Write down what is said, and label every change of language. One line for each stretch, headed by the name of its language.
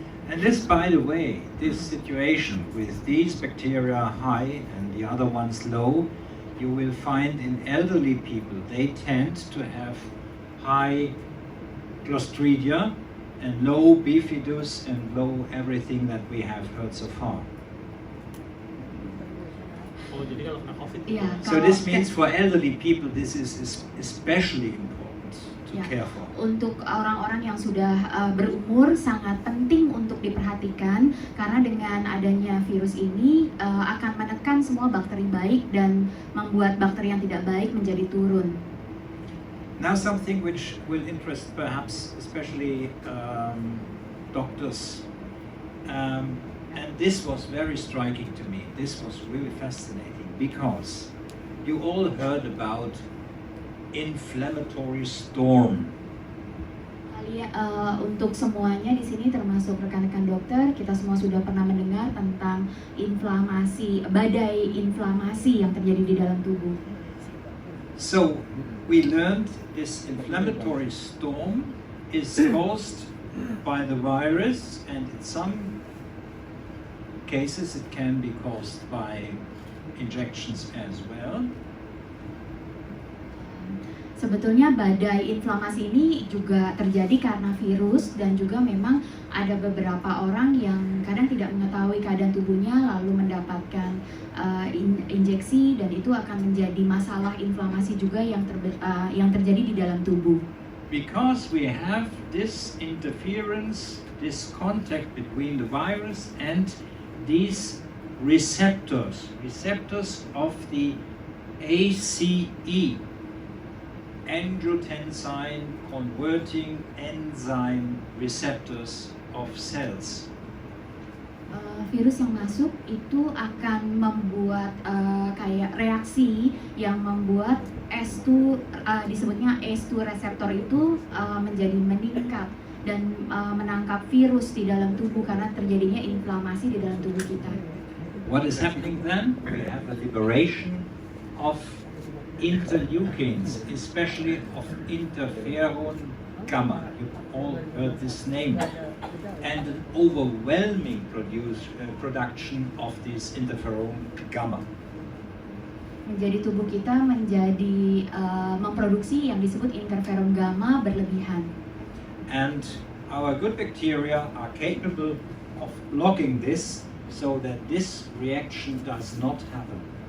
English: And this, by the way, this situation with these bacteria high and the other ones low, you will find in elderly people, they tend to have high Clostridia and low bifidus and low everything that we have heard so far.
Indonesian: Oh, jadi kalau kena COVID. Ya,
English: So this means for elderly people, this is especially important to care for.
Indonesian: Untuk orang-orang yang sudah berumur sangat penting untuk diperhatikan karena dengan adanya virus ini akan menekan semua bakteri baik dan membuat bakteri yang tidak baik menjadi turun.
English: Now something which will interest perhaps especially doctors, and this was very striking to me. This was really fascinating because you all heard about inflammatory storm.
Indonesian: Iya, untuk semuanya di sini termasuk rekan-rekan dokter, kita semua sudah pernah mendengar tentang inflamasi, badai inflamasi yang terjadi di dalam tubuh.
English: So we learned this inflammatory storm is caused by the virus, and in some cases it can be caused by injections as well.
Indonesian: Sebetulnya badai inflamasi ini juga terjadi karena virus, dan juga memang ada beberapa orang yang kadang tidak mengetahui keadaan tubuhnya lalu mendapatkan injeksi, dan itu akan menjadi masalah inflamasi juga yang terjadi di dalam tubuh.
English: Because we have this interference, this contact between the virus and these receptors of the ACE, angiotensin converting enzyme receptors of cells.
Indonesian: Virus yang masuk itu akan membuat kayak reaksi yang membuat S2 disebutnya S2 reseptor itu menjadi meningkat dan menangkap virus di dalam tubuh karena terjadinya inflamasi di dalam tubuh kita.
English: What is happening then? We have a liberation of interleukins, especially of interferon gamma. You all heard this name. And an overwhelming production of this interferon gamma.
Indonesian: Jadi tubuh kita menjadi memproduksi yang disebut interferon gamma berlebihan.
English: And our good bacteria are capable of blocking this so that this reaction does not happen.